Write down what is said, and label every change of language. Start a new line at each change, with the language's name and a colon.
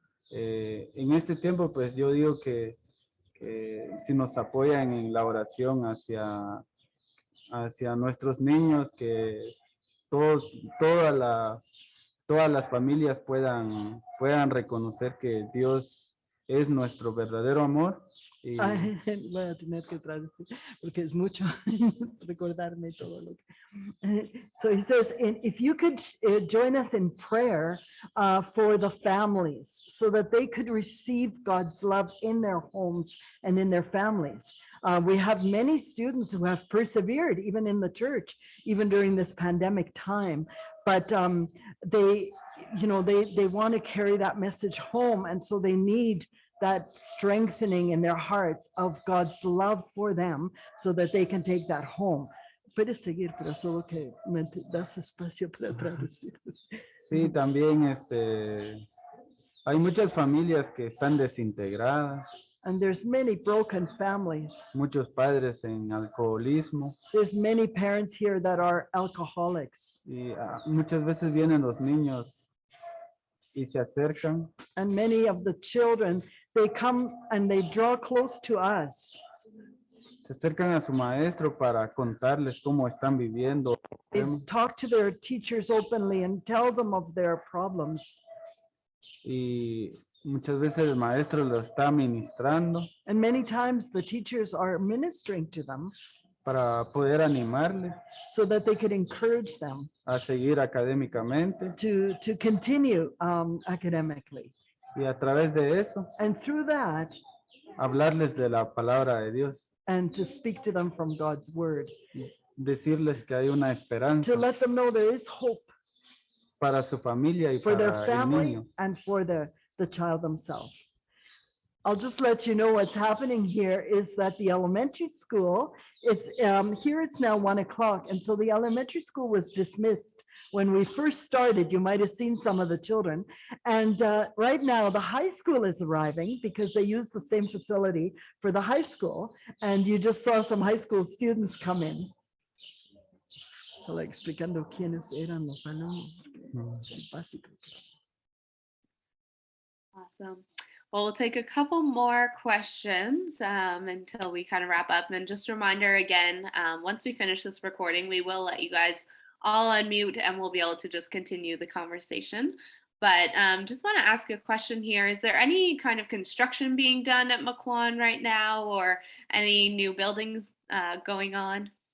Spanish: En este tiempo, pues yo digo que si nos apoyan en la oración hacia nuestros niños, que todos, toda la todas las familias puedan reconocer que Dios es nuestro verdadero amor. Y Ay, voy a tener que traducir porque es mucho recordarme todo lo que.
English: So he says, and if you could join us in prayer for the families so that they could receive God's love in their homes and in their families. We have many students who have persevered even in the church, even during this pandemic time, but they want to carry that message home, and so they need that strengthening in their hearts of God's love for them so that they can take that home.
Spanish: Puedes seguir, pero solo que me das espacio para traducir. sí, también hay muchas familias que están desintegradas,
English: And there's many broken families.
Spanish: muchos padres en alcoholismo,
English: There's many parents here that are alcoholics.
Spanish: y muchas veces vienen los niños y se acercan
English: And many of the children, they come and they draw close to us.
Spanish: se acercan a su maestro para contarles cómo están viviendo.
English: They talk to their teachers openly and tell them of their problems.
Spanish: Y muchas veces el maestro lo está ministrando
English: And many times the teachers are ministering to them
Spanish: para poder animarle
English: so that they could encourage them
Spanish: a seguir académicamente,
English: to continue academically.
Spanish: y a través de eso
English: And through that,
Spanish: hablarles de la palabra de Dios,
English: and to speak to them from God's word,
Spanish: decirles que hay una esperanza
English: to let them know there is hope
Spanish: para su familia y
English: for their
Spanish: para el
English: family
Spanish: niño.
English: and for the child themselves. I'll just let you know what's happening here is that the elementary school, it's here it's now 1 o'clock. And so the elementary school was dismissed when we first started. You might have seen some of the children. And right now the high school is arriving because they use the same facility for the high school. And you just saw some high school students come in. So like
Spanish: explicando quiénes eran los alumnos. Es el básico.
English: Awesome. Well, we'll take a couple more questions until we kind of wrap up. And just a reminder again, once we finish this recording, we will let you guys all unmute and we'll be able to just continue the conversation. But just want to ask a question here. Is there any kind of construction being done at Mocohán right now, or any new buildings going on?